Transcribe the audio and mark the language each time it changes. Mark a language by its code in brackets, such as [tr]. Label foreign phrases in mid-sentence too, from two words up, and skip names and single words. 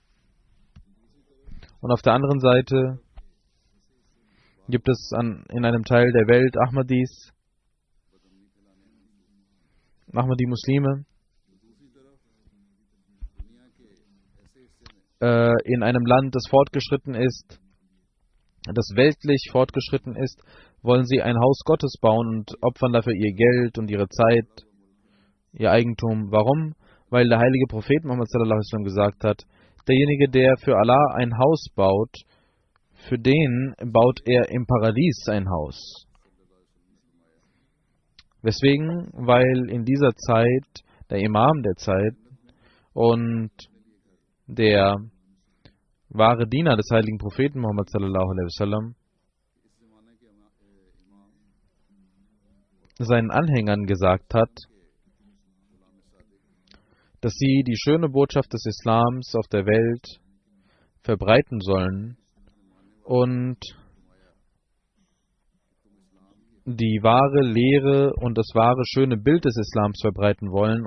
[de] Und auf der anderen Seite gibt es in einem Teil der Welt Ahmadis, Ahmadi-Muslime, in einem Land, das fortgeschritten ist, das weltlich fortgeschritten ist, wollen sie ein Haus Gottes bauen und opfern dafür ihr Geld und ihre Zeit, ihr Eigentum. Warum? Weil der heilige Prophet Muhammad [ar] صلى الله عليه وسلم [de] gesagt hat, derjenige, der für Allah ein Haus baut, für den baut er im Paradies ein Haus. Weswegen? Weil in dieser Zeit der Imam der Zeit und der wahre Diener des heiligen Propheten Muhammad [ar] صلى الله عليه وسلم [de] seinen Anhängern gesagt hat, dass sie die schöne Botschaft des Islams auf der Welt verbreiten sollen und die wahre Lehre und das wahre schöne Bild des Islams verbreiten wollen.